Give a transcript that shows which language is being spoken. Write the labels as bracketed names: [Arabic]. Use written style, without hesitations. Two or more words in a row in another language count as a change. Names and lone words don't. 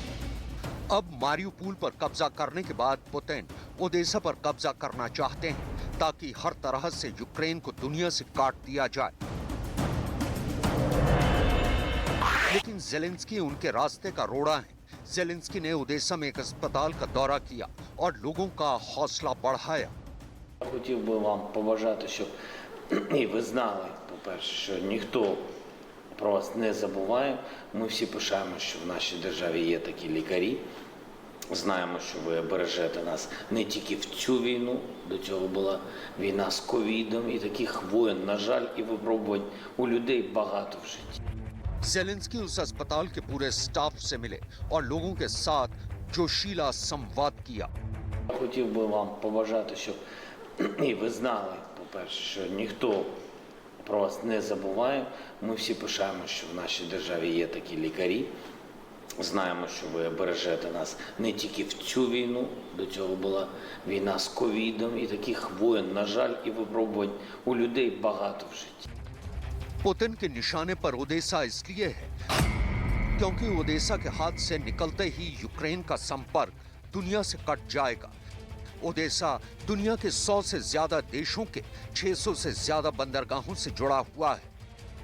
[Hindi] अब मारियोपोल पर कब्जा करने के बाद पुतिन ओडेसा पर कब्जा करना चाहते हैं ताकि हर तरह से यूक्रेन को दुनिया से काट दिया जाए। लेकिन ज़ेलेंस्की उनके रास्ते का रोड़ा है। ज़ेलेंस्की ने ओडेसा में एक अस्पताल का दौरा किया और लोगों का हौसला बढ़ाया। [Ukrainian] Хотів би вам побажати, щоб і ви знали, по-перше, що ніхто про вас не забуває. Ми всі пишаємо, що в нашій державі є такі лікарі. Знаємо, що ви бережете нас не тільки в цю війну, до цього була війна з ковідом, і таких воєн, на жаль, і випробувань у людей багато в житті. [Hindi] ज़ेलेंस्की उस अस्पताल के पूरे स्टाफ से मिले और लोगों के साथ जोशीला संवाद किया। [Ukrainian] Хотів би вам побажати, щоб і ви знали, по-перше, що ніхто про вас не забуває. Ми всі пишаємо, що в нашій державі є такі лікарі. Знаємо, що ви бережете нас не тільки в цю війну, до цього була війна з ковідом, і таких воєн, на жаль, і випробувань у людей багато в житті. [Hindi] पुतिन के निशाने पर ओडेसा इसलिए है क्योंकि ओडेसा के हाथ से निकलते ही यूक्रेन का संपर्क दुनिया से कट जाएगा। ओडेसा दुनिया के 100 से ज्यादा देशों के 600 से ज्यादा बंदरगाहों से जुड़ा हुआ है।